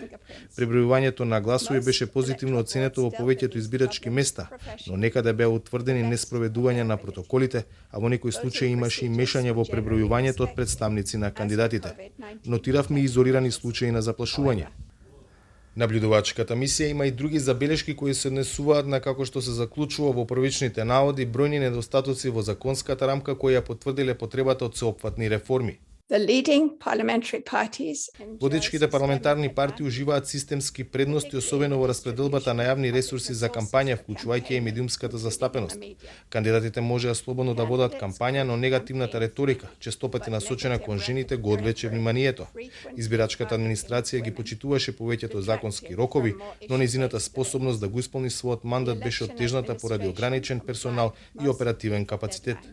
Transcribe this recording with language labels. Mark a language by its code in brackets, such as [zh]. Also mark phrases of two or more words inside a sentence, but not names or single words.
[mk] Пребројувањето на гласови беше позитивно оценето во повеќето избирачки места, но некаде беа утврдени неспроведувања на протоколите, а во некои случаи имаше и мешање во пребројувањето од представници на кандидатите. Нотиравме изолирани случаи на заплашување. Наблюдувачката мисија има и други забелешки кои се однесуваат на како што се заклучува во првичните наводи бројни недостатоци во законската рамка кои ја потврдиле потребата од сеопфатни реформи. [en] The leading parliamentary parties [mk] Водечките парламентарни партии уживаат системски предности, особено во распределбата на јавни ресурси за кампања, вклучувајќи и медиумската застапеност. Кандидатите можеа слободно да водат кампања, но негативната реторика, честопати насочена кон жените, го одвлече вниманието. Избирачката администрација ги почитуваше повеќето законски рокови, но нејзината способност да го исполни својот мандат беше оттежната поради ограничен персонал и оперативен капацитет.